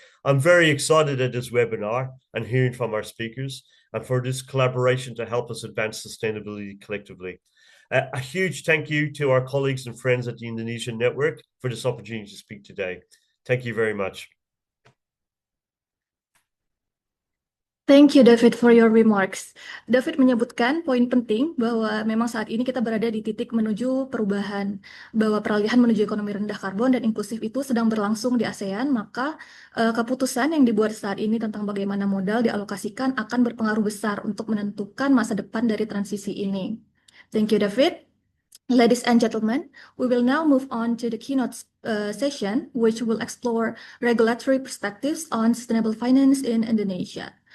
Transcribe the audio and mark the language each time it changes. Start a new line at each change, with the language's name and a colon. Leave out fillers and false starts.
English: I'm very excited at this webinar and hearing from our speakers, and for this collaboration to help us advance sustainability collectively. A huge thank you to our colleagues and friends at the Indonesian Network for this opportunity to speak today. Thank you very much. Thank you, David, for your remarks.
Indonesian: David menyebutkan poin penting bahwa memang saat ini kita berada di titik menuju perubahan, bahwa peralihan menuju ekonomi rendah karbon dan inklusif itu sedang berlangsung di ASEAN, maka keputusan yang dibuat saat ini tentang bagaimana modal dialokasikan akan berpengaruh besar untuk menentukan masa depan dari transisi ini.
English: Thank you, David. Ladies and gentlemen, we will now move on to the keynote session, which will explore regulatory perspectives on sustainable finance in Indonesia.